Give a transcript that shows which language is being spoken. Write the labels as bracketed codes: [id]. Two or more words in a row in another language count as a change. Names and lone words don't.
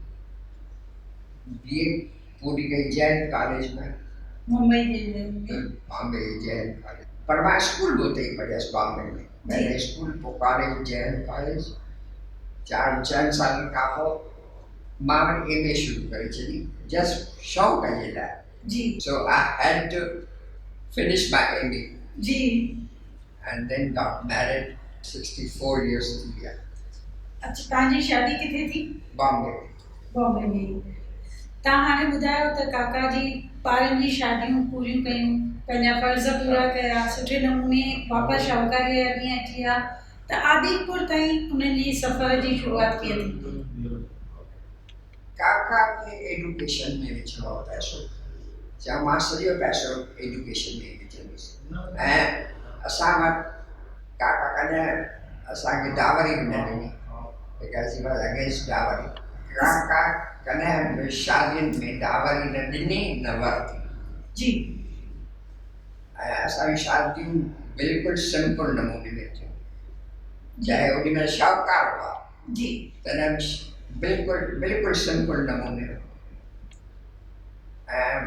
[sd] बीए पूरी कई जैन कॉलेज में, मुंबई जे बॉम्बे जैन कॉलेज। पर मां स्कूल बि उते ई पढ़ियसि बॉम्बे में। पहले स्कूल पोइ कॉलेज जैन कॉलेज। 4 साल खां पोइ मां वरी MA शुरू करे छॾी जस्ट शौक़ जे लाइ। जी। [en] So I had to finish my MA. [sd] जी। [en] And then got married 64 years [sd] थी विया। अच्छा, तव्हांजी शादी किथे थी? बॉम्बे। बॉम्बे में। तव्हां हाणे ॿुधायो त काका जी ॿारनि जी शादियूं पूरियूं कयूं, पंहिंजा फ़र्ज़ पूरा कया, सुठे नमूने वापसि शाहूकारीअ जा ॾींहं अची विया, त आदिपुर ताईं उन्हनि जी सफ़र जी शुरूआत कीअं थी? काका खे एडुकेशन में विझणो पैसो, जा मां सॼो पैसो एडुकेशन में विझंदुसि। ऐं असां वटि काका कॾहिं असांखे डावरी बि न ॾिनी, [en] because he was against dowry. [sd] काका कॾहिं बि शादियुनि में डावरी न ॾिनी न वरिती। जी। ऐं असांजी शादियूं बिल्कुलु सिंपल नमूने में थियूं, चाहे ओॾी महिल शाहूकार हुआ जी तॾहिं बिल्कुलु सिंपल नमूने।